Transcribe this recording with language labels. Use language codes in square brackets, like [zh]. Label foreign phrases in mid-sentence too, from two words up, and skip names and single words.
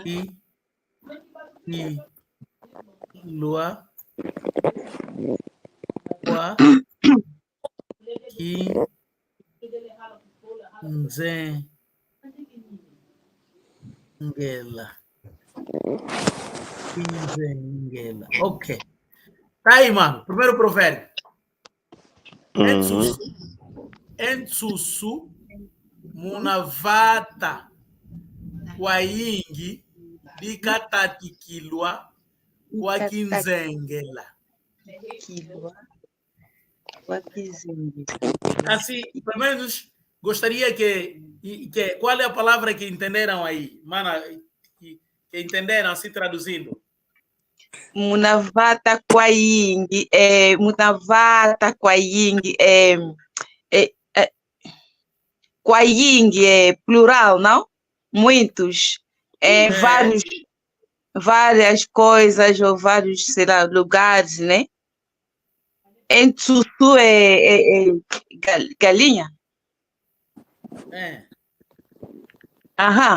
[kg] I, Lua, Kwa, Ki, Nze, Ngela. Quinzengela. Ok. [pt] Tá aí, mano. Primeiro provérbio. [kg] Entsusu. Entsusu. Munavata. Kwaingi. Dikatatikilwa. Kwa quinzengela. Kilwa, Wakizingi. [pt] Assim, pelo menos gostaria que qual é a palavra que entenderam aí? Mano, que entenderam assim traduzindo? [kg] Munavata kwa yingi, munavata kwa yingi, kwa yingi [pt] é plural, não? Muitos, É. várias coisas ou vários, sei lá, lugares, né? Entsusu é galinha? É. Aham.